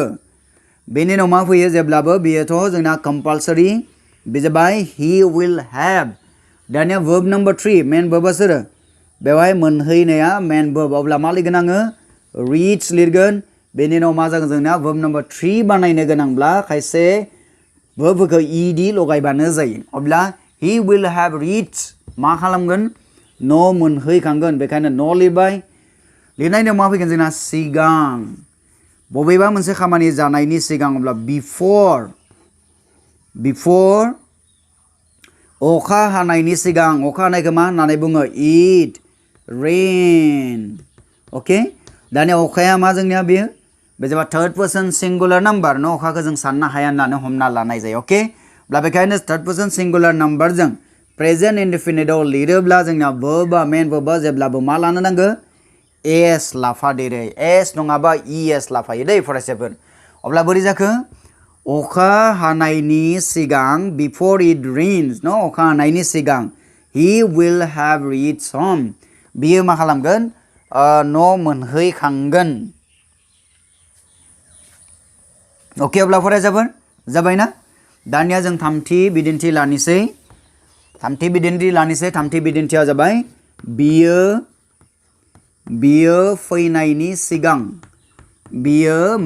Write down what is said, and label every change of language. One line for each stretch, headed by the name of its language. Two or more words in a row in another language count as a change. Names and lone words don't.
Bodo: बेनि उनाव मा फैयो जेब्लाबो बेयोथ' जोंना कम्पालसरि बे जाबाय
English: he will have
Bodo: दानिया
English: verb number
Bodo: 3
English: main verbआ
Bodo: सोर बेवहाय मोनहैनाया
English: main verb
Bodo: अब्ला मा लिरगोन आङो रिच लिरगोन बेनि उनाव मा जागोन जोंना
English: verb number
Bodo: 3 बानायनो गोनांब्ला खायसे वर्बफोरखौ ed लगायबानो जायो अब्ला
English: he will have reached
Bodo: मा खालामगोन न' मोनहैखांगोन बेखायनो न' लिरबाय लिरनायनि मा फैगोन जोंना सिगां बबेबा मोनसे खामानि जानायनि सिगां अब्ला बिफोर अखा हानायनि सिगां अखा हानायखौ मा होननानै बुङो
English: it rain
Bodo: ओके दानिया अखाया मा जोंनिया बेयो बे जाबाय
English: third person singular number
Bodo: न अखाखौ जों साननो हाया होननानै हमना लानाय जायो ओके अब्ला बेखायनो
English: third person singular numberजों present indefiniteआव
Bodo: लिरोब्ला जोंना वर्बआ
English: main verbआ
Bodo: जेब्लाबो मा लानो नांगौ एस लाफादेरो एस नङाबा es लाफायो दै फरायसाफोर अब्ला बोरै जाखो अखा हानायनि सिगां
English: before it rains
Bodo: न अखा हानायनि सिगां
English: he will have reached home
Bodo: बियो मा खालामगोन न' मोनहैखांगोन अके अब्ला फरायसाफोर जाबायना दानिया जों थामथि बिदिन्थि लानिसै थामथि बिदिन्थिया जाबाय बियो फैनायनि सिगां बियो